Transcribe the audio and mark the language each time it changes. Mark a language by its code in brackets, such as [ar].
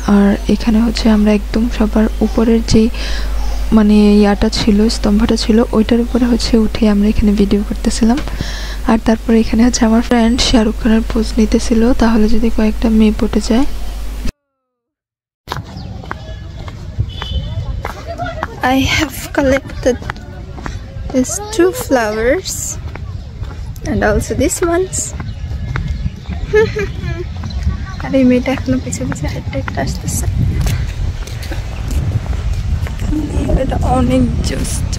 [bn] আর এখানে হচ্ছে আমরা একদম সবার উপরের যেই মানে ইয়াটা ছিল, স্তম্ভটা ছিল, ওইটার উপরে হচ্ছে উঠে আমরা এখানে ভিডিও করতেছিলাম। আর তারপরে এখানে হচ্ছে আমার ফ্রেন্ড শাহরুখ খানের পোজ নিতেছিল, তাহলে যদি কয়েকটা মেয়ে পটে যায়। [en] I have collected these 2 flowers and also these ones. [bn] আর এই মেয়েটা এখনো পিছে হাইটটা আসতেছে, এটা অনেক জোস।